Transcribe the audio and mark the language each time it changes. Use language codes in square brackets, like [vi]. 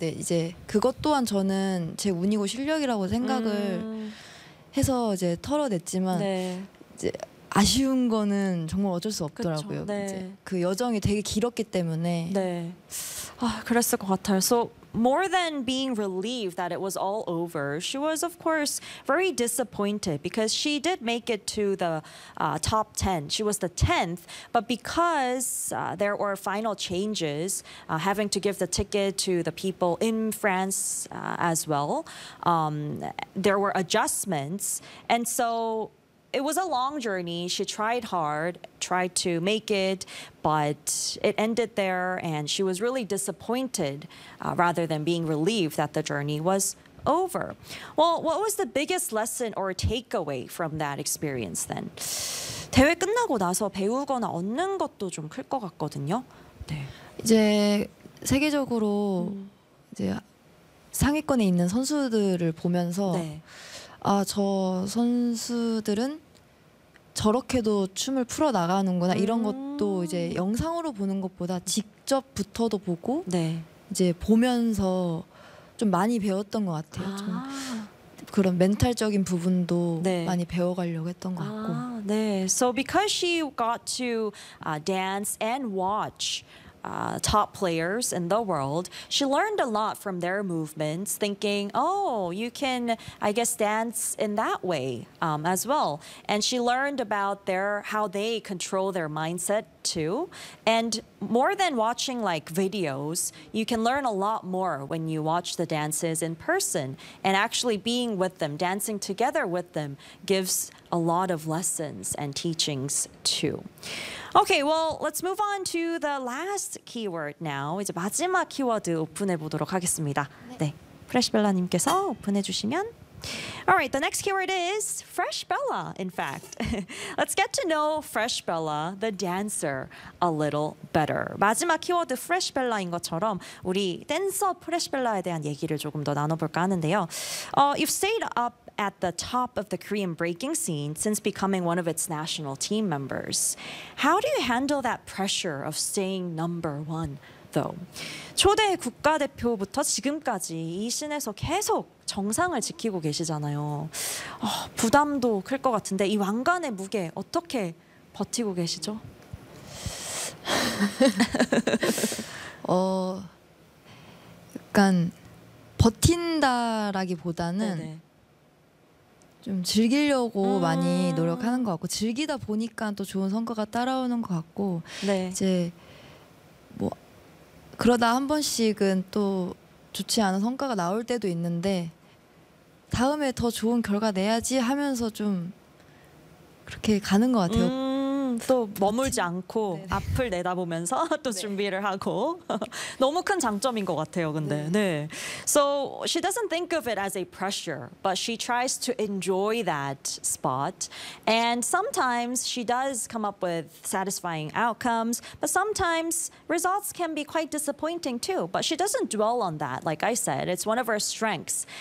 [ko] 네, 이제 그것 또한 저는 제 운이고 실력이라고 생각을 해서 이제 털어냈지만 이제 아쉬운 거는 정말 어쩔 수 없더라고요. 이제 그 여정이 되게 길었기 때문에 아, 그랬을 것 같아요. [en] So more than being relieved that it was all over, she was of course very disappointed because she did make it to the top 10. She was the 10th, but because there were final changes, having to give the ticket to the people in France as well, there were adjustments. And so it was a long journey. She tried hard, tried to make it, but it ended there, and she was really disappointed rather than being relieved that the journey was over. Well, what was the biggest lesson or takeaway from that experience then? [ko] 대회 끝나고 나서 배우거나 얻는 것도 좀 클 것 같거든요. 이제 세계적으로 이제 상위권에 있는 선수들을 보면서 아, 저 선수들은 저렇게도 춤을 풀어 나가는구나 이런 것도 이제 영상으로 보는 것보다 직접 붙어도 보고 네. 이제 보면서 좀 많이 배웠던 것 같아요. 아. 좀 그런 멘탈적인 부분도 네. 많이 배워가려고 했던 것 같고. 아, 네. [en] So because she got to dance and watch. Top players in the world. She learned a lot from their movements, thinking, oh, you can, I guess, dance in that way as well. And she learned about their how they control their mindset too. And more than watching like videos, you can learn a lot more when you watch the dances in person. And actually being with them, dancing together with them, gives a lot of lessons and teachings too. Okay, well, let's move on to the last keyword now. [ko] 이제 마지막 키워드 오픈해 보도록 하겠습니다. 네. 프레시벨라 님께서 오픈해 주시면 [en] All right, the next keyword is Fresh Bella, in fact. Let's get to know Fresh Bella, the dancer, a little better. [ko] 마지막 키워드 Fresh Bella인 것처럼 우리 댄서 Fresh Bella에 대한 얘기를 조금 더 나눠볼까 하는데요. [en] You've stayed up at the top of the Korean breaking scene since becoming one of its national team members. How do you handle that pressure of staying number one, though? [ko] 초대 국가대표부터 지금까지 이 씬에서 계속 정상을 지키고 계시잖아요. 부담도 클 것 같은데 이 왕관의 무게 어떻게 버티고 계시죠? 약간 버틴다라기보다는 좀 즐기려고 많이 노력하는 것 같고 즐기다 보니까 또 좋은 성과가 따라오는 것 같고 네. 이제 뭐 그러다 한 번씩은 또 좋지 않은 성과가 나올 때도 있는데 다음에 더 좋은 결과 내야지 하면서 좀 그렇게 가는 것 같아요. 또 머물지 않고 네. 앞을 내다보면서 또 네. 준비를 하고 너무 큰 장점인 것 같아요. 근데 네. 네. [en] So she doesn't think of it as a pressure, but she tries to enjoy that spot. And sometimes she does come up with satisfying outcomes, but sometimes results can be quite disappointing too. But she doesn't dwell on that. Like I said, it's one of her strengths.